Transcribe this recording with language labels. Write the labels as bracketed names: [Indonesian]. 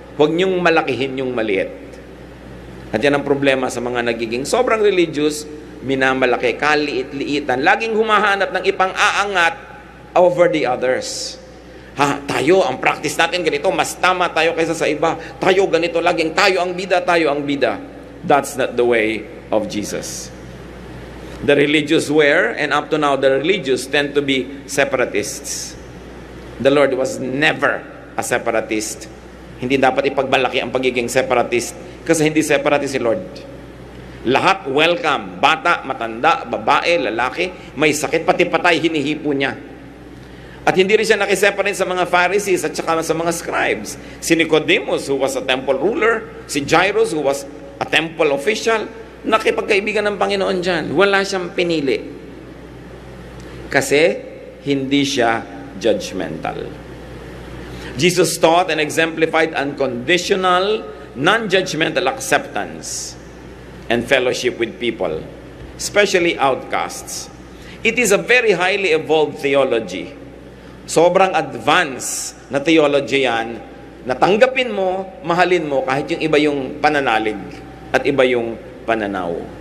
[Filipino] Huwag nyong malakihin yung maliit. At yan ang problema sa mga nagiging sobrang religious, minamalaki, kaliit-liitan, laging humahanap ng ipang-aangat [English] over the others. [Filipino] Tayo, ang practice natin ganito, mas tama tayo kaysa sa iba. Tayo ganito, laging tayo ang bida. [English] That's not the way of Jesus. The religious were, and up to now, the religious tend to be separatists. The Lord was never a separatist. [Filipino] Hindi dapat ipagmalaki ang pagiging separatist, kasi hindi separatist si Lord. Lahat welcome, bata, matanda, babae, lalaki, may sakit, pati patay, hinihipo niya. At hindi rin siya nakiseparate sa mga Pharisees at saka sa mga scribes. Si Nicodemus, [English] who was a temple ruler, [Filipino] si Jairus, [English] who was a temple official, [Filipino] nakipagkaibigan ng Panginoon dyan. Wala siyang pinili. Kasi hindi siya judgmental. [English] Jesus taught and exemplified unconditional, non-judgmental acceptance and fellowship with people, especially outcasts. It is a very highly evolved theology. [Filipino] Sobrang advanced na theology yan, natanggapin mo, mahalin mo, kahit yung iba yung pananalig at iba yung pananaw.